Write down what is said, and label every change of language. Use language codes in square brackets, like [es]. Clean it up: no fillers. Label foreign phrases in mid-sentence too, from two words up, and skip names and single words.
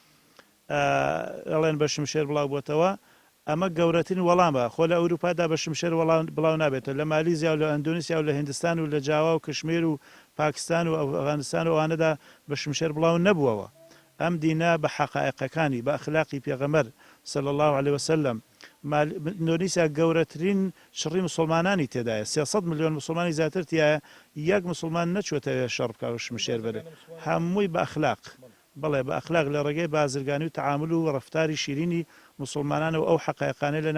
[ckb] ئەڵێن بە شمشێر بڵاو بۆتەوە ئەمە گەورەترین وەڵامە خۆ لە ئەوروپادا بە شمشێر بڵاو نابێتەوە لە مالیزیا و لە ئەندونیسیا و لە هندستان و لە جاوا و کشمیر و پاکستان و ئەفغانستان و ئەوانەدا بە شمشێر بڵاو نەبووەوە ئەم دینە بە حقائقەکانی بە ئەخلاقی پێغەمبەر [ar] صلى الله عليه وسلم [ckb] ئەندونیسیا گەورەترین شڕی مسلمانانی تێدایە 300 ملیۆن مسلمانی زیاتر تایە یەک مسلمان نەچوێتەوە شەڕ بکە و شمشێر بەرێ هەمووی بە ئەخلاق بەڵێ بە ئەخلاق لە ڕێگەی بازرگانی و تعامل و ڕەفتاری شیرینی مسلمانان و ئەو حقایقانەی لە